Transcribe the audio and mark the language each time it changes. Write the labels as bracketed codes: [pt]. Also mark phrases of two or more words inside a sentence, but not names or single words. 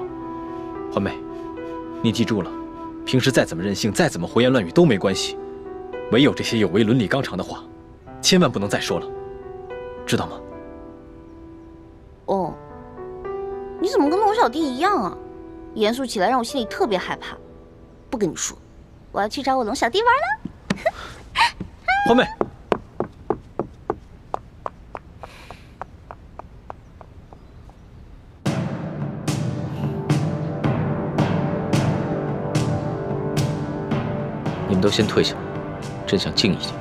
[zh] 歡妹，你記住了，平時再怎麼任性，再怎麼胡言亂語都沒關係，唯有這些有違倫理綱常的話，千萬不能再說了，知道嗎？哦，你怎麼跟龙小弟一樣啊？嚴肅起來讓我心裡特別害怕。不跟你說，我要去找我龍小弟玩了。歡妹，你们都先退下，朕想静一静。